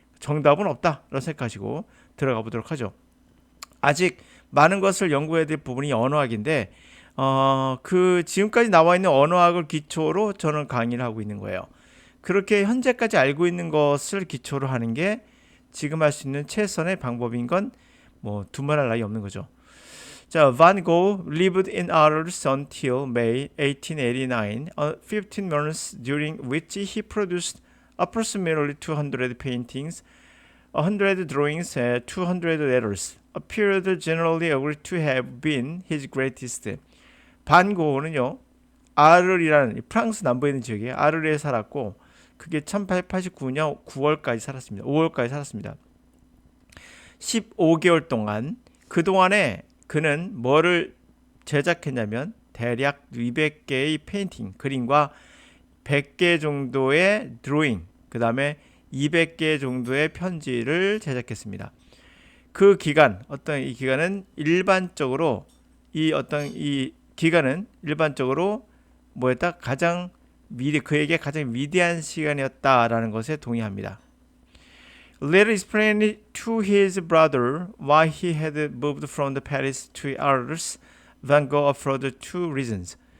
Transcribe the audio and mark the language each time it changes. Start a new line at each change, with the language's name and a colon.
Korean: 정답은 없다라고 생각하시고 들어가 보도록 하죠. 아직 많은 것을 연구해야 될 부분이 언어학인데 그 지금까지 나와 있는 언어학을 기초로 저는 강의를 하고 있는 거예요. 그렇게 현재까지 알고 있는 것을 기초로 하는 게 지금 할 수 있는 최선의 방법인 건 뭐 두말할 나위 없는 거죠.
English: 자, Van Gogh lived in Arles until May 1889, 15 months during which he produced approximately 200 paintings, 100 drawings, 200 letters. A period generally agreed to have been his greatest.
Korean: 반 고흐는요, 아르이라는 프랑스 남부에 있는 지역에 아르에 살았고, 그게 1889년 9월까지 살았습니다. 5월까지 살았습니다. 15개월 동안 그 동안에 그는 뭐를 제작했냐면 대략 200개의 페인팅, 그림과 100개 정도의 드로잉, 그 다음에 200개 정도의 편지를 제작했습니다. 그 기간, 어떤 이 기간은 일반적으로 이 기간은 일반적으로 뭐였다? 그에게 가장 위대한 시간이었다라는 것에 동의합니다.
English: Later explained to his brother why he had moved from the Paris to Arles, Van Gogh offered two reasons.